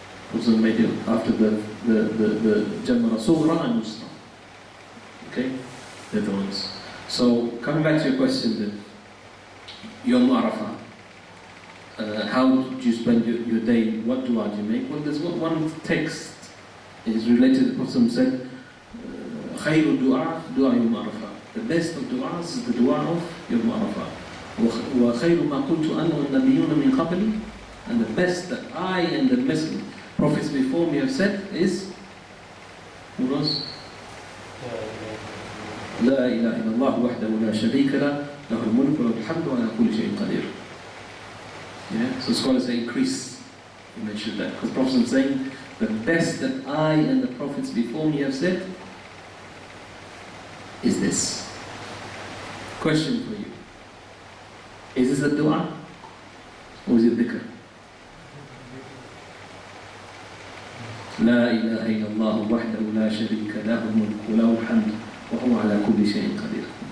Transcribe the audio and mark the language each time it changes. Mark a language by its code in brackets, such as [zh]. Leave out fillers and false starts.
[en] Prophet made it after the Jamara Sughra and Wusta. Okay? They're the ones. So, coming back to your question then, Yom Arafah. How do you spend your day? What dua do you make? Well, there's one text is related. The Prophet said, [ar] خير الدعاء دعاء يوم عرفة. [en] The best of du'as is the dua of Yom Arafah. [ar] وخير ما قلت أنا والنبيون من قبلي. [en] And the best that I and the prophets before me have said is, who was? [ar] لا إله إلا الله وحده لا شريك له له الملك وله الحمد وعلى كل شيء قدير. [en] Yeah, so scholars say increase. You mentioned that because Prophet is saying the best that I and the prophets before me have said is this. Question for you: is this a dua or is it dhikr? [ar] لا إله إلا الله وحده لا شريك له الملك وله الحمد وهو على كل شيء قدير.